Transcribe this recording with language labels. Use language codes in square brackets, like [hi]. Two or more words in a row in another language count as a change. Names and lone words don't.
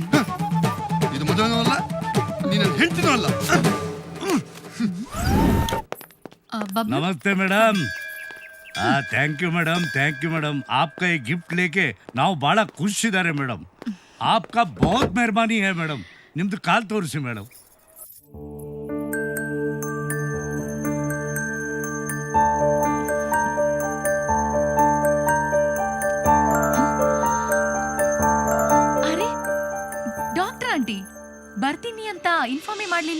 [kn] ಇದು ಮದುವೆನೂ ಅಲ್ಲ, ನೀನು ಹೆಂಡ್ತಿನೂ ಅಲ್ಲ. [hi] नमस्ते मैडम. [en] thank you madam, thank you madam. [hi] आपका ये गिफ्ट लेके [kn] ನಾವು ಬಹಳ ಖುಷಿದ್ದಾರೆ ಮೇಡಮ್. [hi] आपका बहुत मेहरबानी है मैडम. [kn] ನಿಮ್ದು ಕಾಲ್ ತೋರಿಸಿ ಮೇಡಮ್. ಅರೆ [en] doctor aunty [kn] ಬರ್ತೀನಿ ಅಂತ ಇನ್ಫಾರ್ಮೇ ಮಾಡ್ಲಿಲ್ಲ?